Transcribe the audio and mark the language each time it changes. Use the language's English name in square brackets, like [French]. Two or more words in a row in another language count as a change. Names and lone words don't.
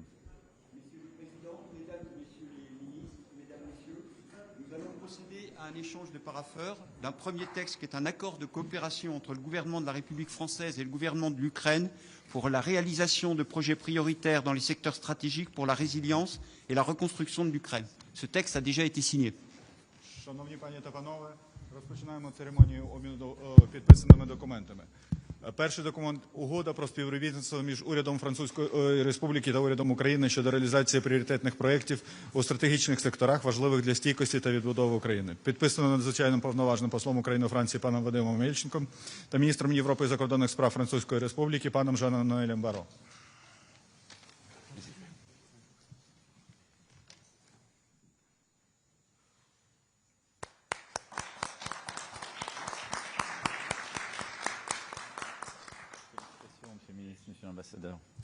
[French] Monsieur le Président, Mesdames et Messieurs les ministres, Mesdames, Messieurs, nous allons procéder à un échange de parapheurs d'un premier texte qui est un accord de coopération entre le gouvernement de la République française et le gouvernement de l'Ukraine pour la réalisation de projets prioritaires dans les secteurs stratégiques pour la résilience et la reconstruction de l'Ukraine. Ce texte a déjà été signé. [Ukrainian] Шановні пані та панове, розпочинаємо церемонію обміну підписаними документами. Перший документ – угода про співробітництво між урядом Французької Республіки та урядом України щодо реалізації пріоритетних проєктів у стратегічних секторах, важливих для стійкості та відбудови України. Підписано надзвичайним повноважним послом України у Франції паном Вадимом Мельченком та міністром Європи і закордонних справ Французької Республіки паном Жаном Ноелем Баро. [French] Monsieur le ministre, monsieur l'ambassadeur.